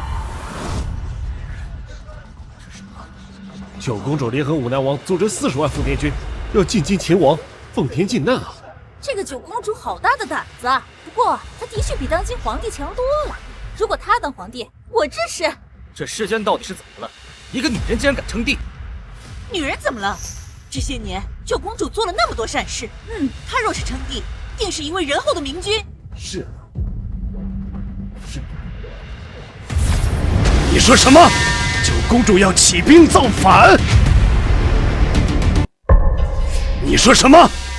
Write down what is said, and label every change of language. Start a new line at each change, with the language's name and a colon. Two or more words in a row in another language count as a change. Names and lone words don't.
Chinese: 九公主聯合武南王組織40萬奉天軍，要進京秦王，奉天靖難啊！這個九公主好大的膽子啊！不過她的確比當今皇帝強多了。如果她當皇帝，我支持。這世間到底是怎麼了？一個女人竟然敢稱帝！女人怎麼了？這些年九公主做了那麼多善事，她若是稱帝，定是一位仁厚的明君。是。你說什麼？九公主要起兵造反？你說什麼？